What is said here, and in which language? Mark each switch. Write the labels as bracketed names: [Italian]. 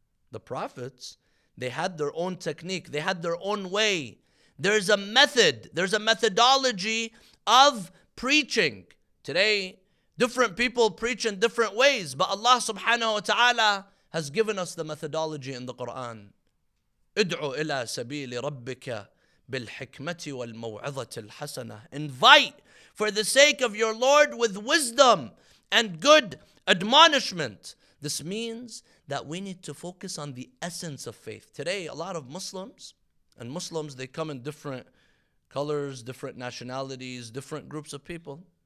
[English] The prophets, they had their own technique, they had their own way. There's a method, there's a methodology of preaching. Today, different people preach in different ways, but Allah subhanahu wa ta'ala has given us the methodology in the Quran. [Arabic] ادعو إلى سبيل ربك بالحكمة والموعظة الحسنة. [English] Invite for the sake of your Lord with wisdom and good admonishment. This means that we need to focus on the essence of faith. Today, a lot of Muslims, and Muslims, they come in different colors, different nationalities, different groups of people.